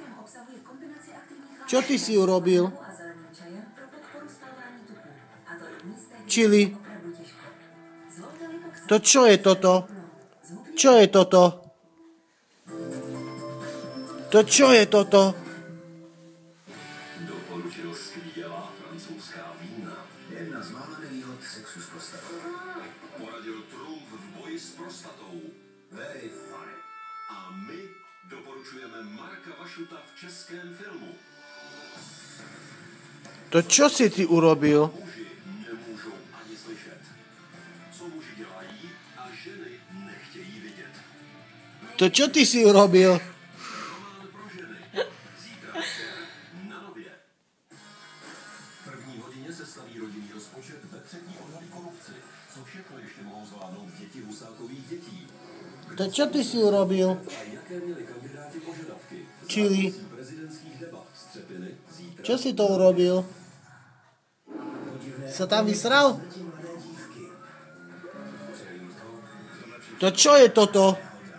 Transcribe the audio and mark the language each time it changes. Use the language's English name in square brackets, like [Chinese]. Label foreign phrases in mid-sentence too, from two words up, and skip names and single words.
[Slovak] Čo ty si urobil? Čili? To čo je toto? Čo je toto? To čo je toto? [Czech] Doporučil skvělá francouzská vína. Jedna z mála nevýhod sexu s prostatou. Poradil trumf v boji s prostatou. [English] Very funny. [Czech] A my doporučujeme Marka Vašuta v českém filmu. [Slovak] To čo si ty urobil? [Czech] Muži nemůžou ani slyšet. Co muži dělají a ženy nechtějí vidět. [Slovak] To čo ty si urobil? [Czech] Román pro ženy. Zítra večer na Nově. V první hodině se staví rodinný rozpočet, ve třetí odhalí korupci. Co všechno ještě mohou zvládnout děti Husákových dětí? To čo ty si urobil? A jaké měli kandidáti požadavky? Čili? Prezidentských debat Střepiny zítra. [Slovak] Čo si to urobil? Sa tam vysral? To čo je toto?